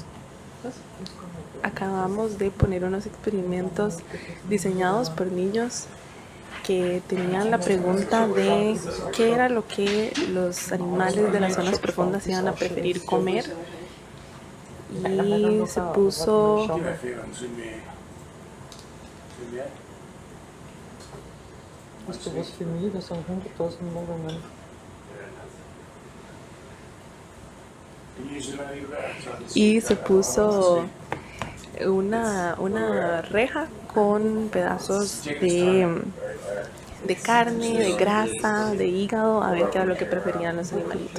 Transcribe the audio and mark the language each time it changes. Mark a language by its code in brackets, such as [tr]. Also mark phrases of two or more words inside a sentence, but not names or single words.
[es] Acabamos de poner unos experimentos diseñados por niños que tenían la pregunta de qué era lo que los animales de las zonas profundas iban a preferir comer, y se puso [de] Hast du was für mich? Das sind 100.000 Morgen. [es] y se puso una reja con pedazos de carne, de grasa, de hígado, a ver qué era lo que preferían los animalitos.